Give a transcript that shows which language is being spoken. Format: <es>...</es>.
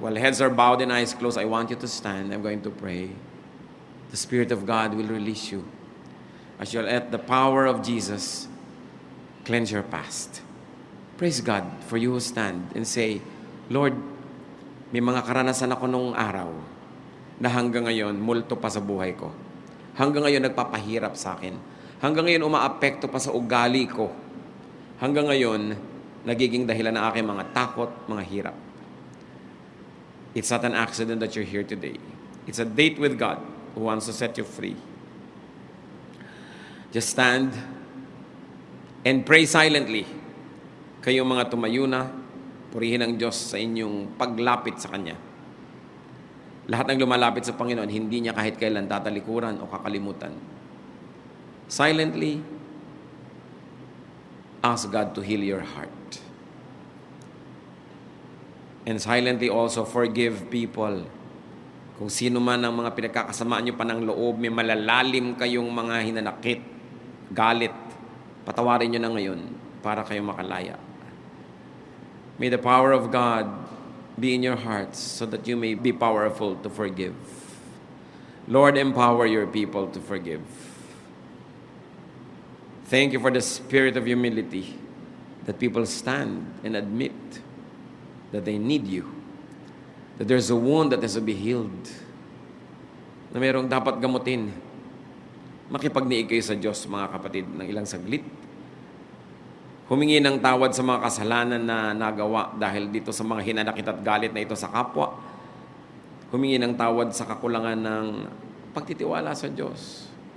<en>While heads are bowed and eyes closed, I want you to stand. I'm going to pray. The Spirit of God will release you as you'll let the power of Jesus cleanse your past. Praise God for you who stand and say,</en> <tl>Lord, may mga karanasan ako nung araw na hanggang ngayon, multo pa sa buhay ko. Hanggang ngayon, nagpapahirap sa akin. Hanggang ngayon, umaapekto pa sa ugali ko. Hanggang ngayon, nagiging dahilan ng aking mga takot, mga hirap.</tl> <en>It's not an accident that you're here today. It's a date with God who wants to set you free. Just stand and pray silently.</en> <tl>Kayong mga tumayo na, purihin ang Diyos sa inyong paglapit sa Kanya. Lahat ng lumalapit sa Panginoon, hindi niya kahit kailan tatalikuran o kakalimutan.</tl> <en>Silently, ask God to heal your heart. And silently also forgive people. Kung sino man ang mga pinagkakasamaan nyo pa ng loob, may malalalim kayong mga hinanakit, galit, patawarin nyo na ngayon para kayo makalaya. May the power of God be in your hearts so that you may be powerful to forgive. Lord, empower your people to forgive. Thank you for the spirit of humility that people stand and admit that they need you. That there's a wound that has to be healed.</en> <tl>Na mayroong dapat gamutin. Makipagniig kayo sa Diyos, mga kapatid, ng ilang saglit. Humingi ng tawad sa mga kasalanan na nagawa dahil dito sa mga hinanakit at galit na ito sa kapwa. Humingi ng tawad sa kakulangan ng pagtitiwala sa Diyos.</tl>